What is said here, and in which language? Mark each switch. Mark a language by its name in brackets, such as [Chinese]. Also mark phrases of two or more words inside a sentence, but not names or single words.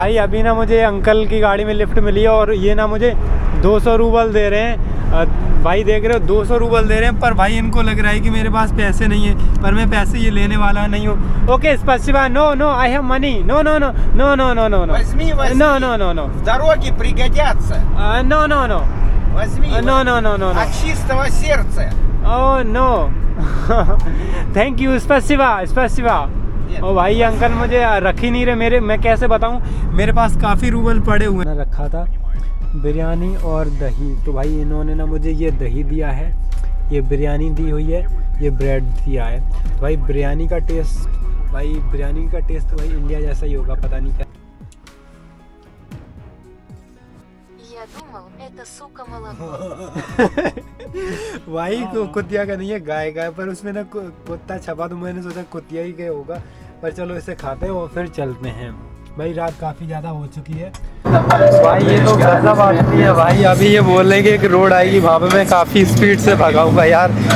[Hindi] भाई अभी ना मुझे अंकल की गाड़ी में लिफ्ट मिली है और ये ना मुझे 200 रूबल दे रहे हैं। भाई देख रहे हो 200 रूबल दे रहे हैं, पर भाई इनको लग रहा है कि मेरे पास पैसे नहीं है, पर मैं पैसे ये लेने वाला नहीं हूँ। [English] okay स्पasiba, no no I have money, no no no no no no no no [Russian] Возьми, возьми. [English] no no no no [Russian] В дороге пригодятся. [English] no no no [Russian] Возьми. [English] no no no no [Russian] От чистого сердца. [English] oh no thank you स्पasiba। [Hindi] ओ भाई ये अंकल मुझे रख ही नहीं रहे मेरे, मैं कैसे बताऊं, मेरे पास काफ़ी रूबल पड़े हुए हैं। रखा था बिरयानी और दही, तो भाई इन्होंने ना मुझे ये दही दिया है, ये बिरयानी दी हुई है, ये ब्रेड दिया है। तो भाई बिरयानी का टेस्ट तो भाई इंडिया जैसा ही होगा, पता नहीं क्या। [Russian] Я думал, это сука молоко. [Hindi] भाई कुतिया का नहीं है, गाय का है, पर उसमें ना कुत्ता छपा, तो मैंने सोचा कुतिया ही का होगा, पर चलो इसे खाते हैं और फिर चलते हैं। भाई रात काफ़ी ज़्यादा हो चुकी है। भाई ये तो गजब आती है भाई, अभी ये बोल रहे हैं कि एक रोड आएगी, वहाँ पे मैं काफ़ी स्पीड से भगाऊंगा यार।